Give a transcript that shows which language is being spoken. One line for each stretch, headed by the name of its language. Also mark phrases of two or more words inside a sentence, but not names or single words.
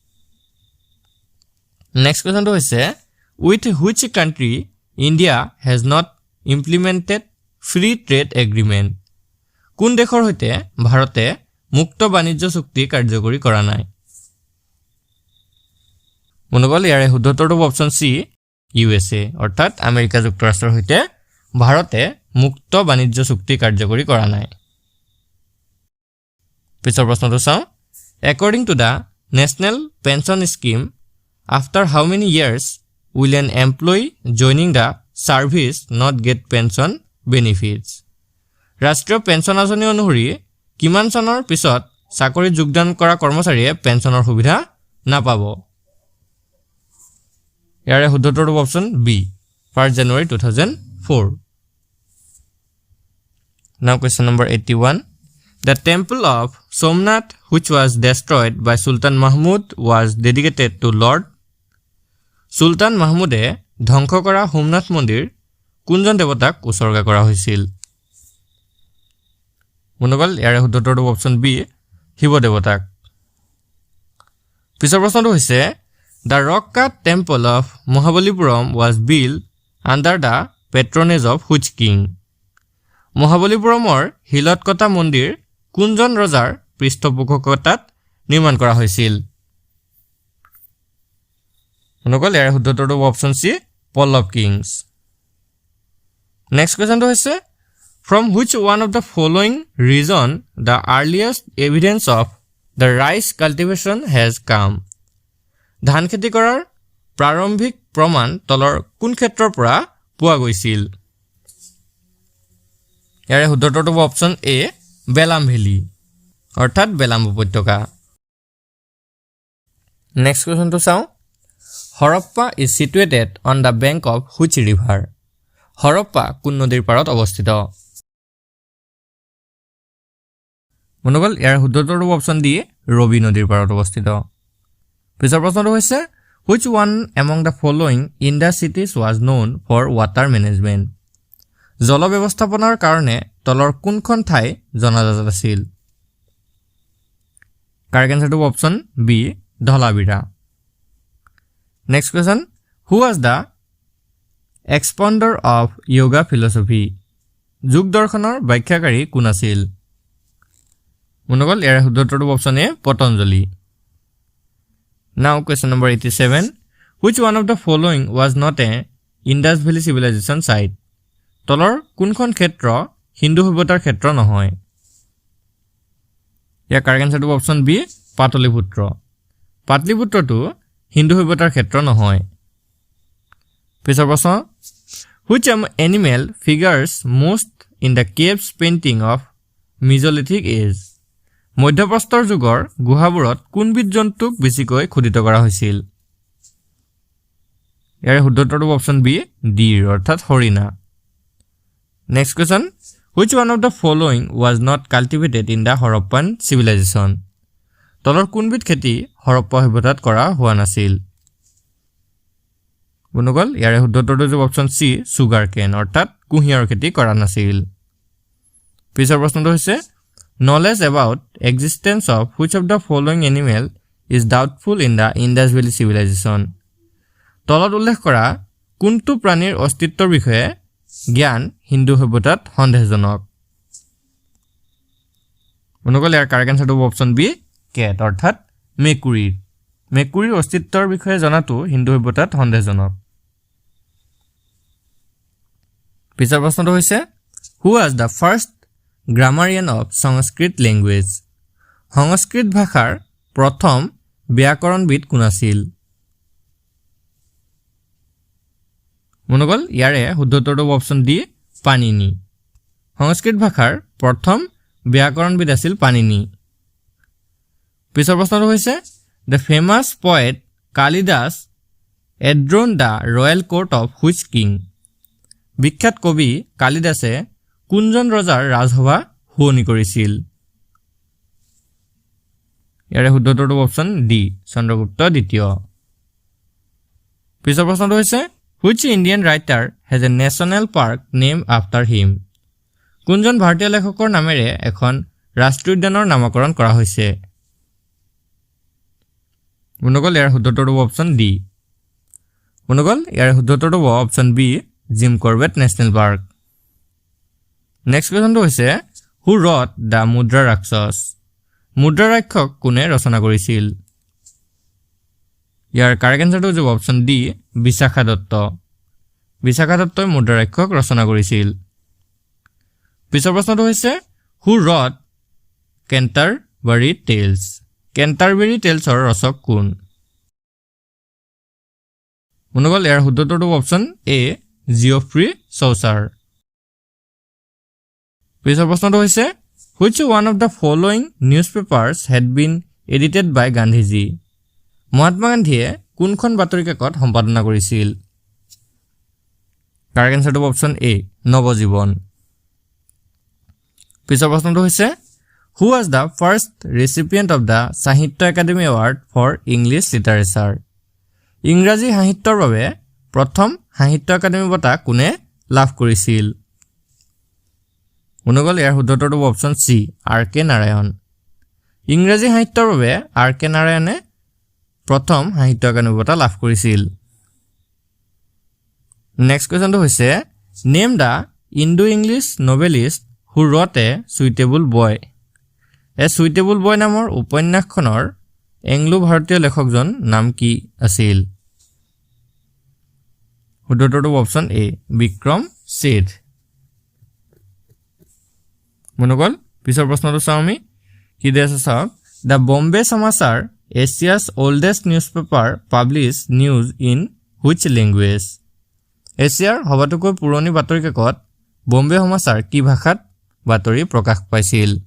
English: next question
Assamese: হৈছে
English: with which country India has not implemented free trade agreement
Assamese: কোন দেশৰ সৈতে ভাৰতে মুক্ত বাণিজ্য চুক্তি কাৰ্যকৰী কৰা নাই মনোবল ইয়াৰে শুদ্ধ উত্তৰটো অপশ্যন চি USA অৰ্থাৎ আমেৰিকা যুক্তৰাষ্ট্ৰৰ সৈতে ভাৰতে মুক্ত বাণিজ্য চুক্তি কাৰ্যকৰী কৰা নাই পিছৰ প্ৰশ্নটো চাওঁ
English: according to the national pension scheme after how many years will an employee joining the service not get pension benefits
Assamese: ৰাষ্ট্ৰীয় পেঞ্চন আঁচনি অনুসৰি কিমান চনৰ পিছত চাকৰিত যোগদান কৰা কৰ্মচাৰীয়ে পেঞ্চনৰ সুবিধা নাপাব ইয়াৰে শুদ্ধ উত্তৰটো অপশ্যন বি
English: 1 January 2004 now question number 81 the temple of Somnath which was destroyed by Sultan Mahmud was dedicated to Lord Sultan Mahmude
Assamese: ধ্বংস কৰা সোমনাথ মন্দিৰ কোনজন দেৱতাক উৎসৰ্গা কৰা হৈছিল মনোবল ইয়াৰে শুদ্ধ উত্তৰটো অপশ্যন বি শিৱ দেৱতাক পিছৰ প্ৰশ্নটো হৈছে
English: The rock cut temple of Mahabalipuram was built under the patronage of which king?
Assamese: মহাবলীপুৰমৰ হিলত কটা মন্দিৰ কোনজন ৰজাৰ পৃষ্ঠপোষকতাত নিৰ্মাণ কৰা হৈছিল? অনুকল ইয়াৰ শুদ্ধ উত্তৰটো অপচন সি পল্লৱ কিংছ।
English: next question হৈছে From which one of the following region the earliest evidence of the rice cultivation has come?
Assamese: ধান খেতি কৰাৰ প্ৰাৰম্ভিক প্ৰমাণ তলৰ কোন ক্ষেত্ৰৰ পৰা পোৱা গৈছিল? ইয়াৰে শুদ্ধ উত্তৰটো অপচন এ বেলাম ভেলী অৰ্থাৎ বেলাম উপত্যকা।
English: next question চাওঁ Harappa is situated on the bank of which river?
Assamese: হৰপ্পা কোন নদীৰ পাৰত অৱস্থিত? মনোবল ইয়াৰ শুদ্ধ উত্তৰটো অপচন ডি ৰবি নদীৰ পাৰত অৱস্থিত। পিছৰ প্ৰশ্নটো হৈছে
English: Which one among the following Indus cities was known for water management?
Assamese: জল ব্যৱস্থাপনাৰ কাৰণে তলৰ কোনখন ঠাই জনাজাত আছিল?
English: correct answer
Assamese: অপচন বি ধলাবিৰা।
English: next question Who was the expounder of yoga philosophy?
Assamese: যোগ দৰ্শনৰ ব্যাখ্যাকাৰী কোন আছিল? মনোবল ইয়াৰ শুদ্ধ উত্তৰটো অপচন এ পতঞ্জলি।
English: Now question number 87 Which one of the following was not a Indus Valley civilization site?
Assamese: তলৰ কোনখন ক্ষেত্ৰ হিন্দু সভ্যতাৰ ক্ষেত্ৰ নহয়? ইয়াৰ
English: correct answer
Assamese: অপচন বি পাটলিপুত্ৰ। পাটলিপুত্ৰটো হিন্দু সভ্যতাৰ ক্ষেত্ৰ নহয়। পিছৰ প্ৰশ্ন
English: Which animal figures most in the caves painting of Mesolithic age?
Assamese: মধ্যপ্ৰস্তৰ যুগৰ গুহাবোৰত কোনবিধ জন্তুক বেছিকৈ খোদিত কৰা হৈছিল? ইয়াৰ শুদ্ধ উত্তৰটো অপচন বি ডিৰ অৰ্থাৎ হৰিণা।
English: next question Which one of the following was not cultivated in the Harappan civilization?
Assamese: তলৰ কোনবিধ খেতি হৰপ্পা সভ্যতাত কৰা হোৱা নাছিল? বন্ধুসকল ইয়াৰ শুদ্ধ উত্তৰটো অপচন সি
English: sugar cane
Assamese: অৰ্থাৎ কুঁহিয়াৰৰ খেতি কৰা নাছিল। পিছৰ প্ৰশ্নটো হৈছে
English: Knowledge about existence of which of the following animal is doubtful in the Indus Valley civilization?
Assamese: তলত উল্লেখ কৰা কোনটো প্ৰাণীৰ অস্তিত্বৰ বিষয়ে জ্ঞান হিন্দু সভ্যতাত সন্দেহজনক? বন্ধুসকল ইয়াৰ
English: correct answer
Assamese: অপচন বি কেট অৰ্থাৎ মেকুৰীৰ। মেকুৰীৰ অস্তিত্বৰ বিষয়ে জনাটো হিন্দু সভ্যতাত সন্দেহজনক। পিছৰ প্ৰশ্নটো হৈছে
English: Who was the first grammarian of Sanskrit language?
Assamese: সংস্কৃত ভাষাৰ প্ৰথম ব্যাকৰণবিদ কোন আছিল? মনোবল ইয়াৰে শুদ্ধ উত্তৰটো অপচন ডি পানিনি। সংস্কৃত ভাষাৰ প্ৰথম ব্যাকৰণবিদ আছিল পানিনি। পিছৰ প্ৰশ্নটো হৈছে
English: The famous poet Kalidas adorned the royal court of which king?
Assamese: বিখ্যাত কবি কালিদাসে কোনজন ৰজাৰ ৰাজসভা শুৱনি কৰিছিল? ইয়াৰে শুদ্ধ উত্তৰটো অপচন ডি চন্দ্ৰগুপ্ত দ্বিতীয়। পিছৰ প্ৰশ্নটো হৈছে
English: Which Indian writer has a national park named after him?
Assamese: কোনজন ভাৰতীয় লেখকৰ নামেৰে এখন ৰাষ্ট্ৰীয় উদ্যানৰ নামকৰণ কৰা হৈছে? বন্ধুসকল ইয়াৰ শুদ্ধ উত্তৰটো অপচন ডি। বন্ধুসকল ইয়াৰ শুদ্ধ উত্তৰটো অপচন বি জিম কৰবেট নেশ্যনেল পাৰ্ক।
English: next question হৈছে Who wrote the মুদ্ৰা ৰাক্ষস?
Assamese: মুদ্ৰা ৰাক্ষস কোনে ৰচনা কৰিছিল? ইয়াৰ
English: correct answer
Assamese: হ'ব অপচন ডি বিশাখা দত্ত। বিশাখা দত্তই মুদ্ৰা ৰাক্ষস ৰচনা কৰিছিল। পিছৰ প্ৰশ্নটো হৈছে
English: Who wrote Canterbury Tales?
Assamese: কেণ্টাৰবেৰী টেলছৰ ৰচক কোন? বন্ধুসকল ইয়াৰ শুদ্ধ উত্তৰটো অপচন এ জিঅফ্ৰী চৌচাৰ। পিছৰ প্ৰশ্নটো হৈছে
English: Which one of the following newspapers had been edited by Gandhiji?
Assamese: মহাত্মা গান্ধীয়ে কোনখন বাতৰি কাকত সম্পাদনা কৰিছিল?
English: correct answer
Assamese: অপচন এ নৱজীৱন। পিছৰ প্ৰশ্নটো হৈছে
English: Who was the first recipient of the Sahitya Academy Award for English Literature?
Assamese: ইংৰাজী সাহিত্যৰ বাবে প্ৰথম সাহিত্য একাডেমী বঁটা কোনে লাভ কৰিছিল? বন্ধুসকল ইয়াৰ শুদ্ধ উত্তৰটো অপচন চি আৰ কে নাৰায়ণ। ইংৰাজী সাহিত্যৰ বাবে আৰ কে নাৰায়ণে প্ৰথম সাহিত্য একাডেমি বঁটা লাভ কৰিছিল
English: next question
Assamese: হৈছে
English: Name the Indo English novelist who wrote A Suitable Boy
Assamese: এ সুইটেবল বয় নামৰ উপন্যাসখনৰ এংলো ভাৰতীয় লেখকজন নাম কি আছিল শুদ্ধটো অপচন এ বিক্ৰম ছেঠ মনোগল পিছৰ প্ৰশ্নটো চাওঁ আমি কি দিয়া আছে চাওক
English: The Bombay Samachar Asia's oldest newspaper publish news in which language
Assamese: এছিয়াৰ সবাতোকৈ পুৰণি বাতৰি কাকত বম্বে সমাচাৰ কি ভাষাত বাতৰি প্ৰকাশ পাইছিল